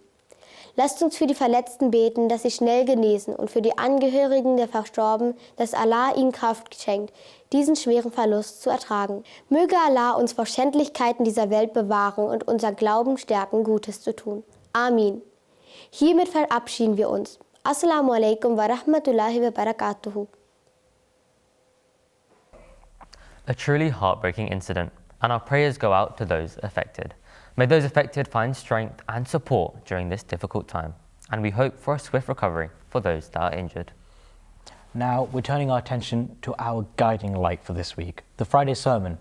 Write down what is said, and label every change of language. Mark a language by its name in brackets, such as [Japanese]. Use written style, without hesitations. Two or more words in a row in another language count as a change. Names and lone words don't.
[German] Lasst uns für die Verletzten beten, dass sie schnell genesen, und für die Angehörigen der Verstorbenen, dass Allah ihnen Kraft schenkt, diesen schweren Verlust zu ertragen. Möge Allah uns vor Schändlichkeiten dieser Welt bewahren und unser Glauben stärken, Gutes zu tun. Amin. Hiermit verabschieden wir uns. [Arabic] السلام عليكم ورحمة الله وبركاته. [English] A truly heartbreaking incident, and our prayers go out to those affected. May those affected find strength and support during this difficult time, and we hope for a swift recovery for those that are injured. Now we're turning our attention to our guiding light for this week, the Friday sermon.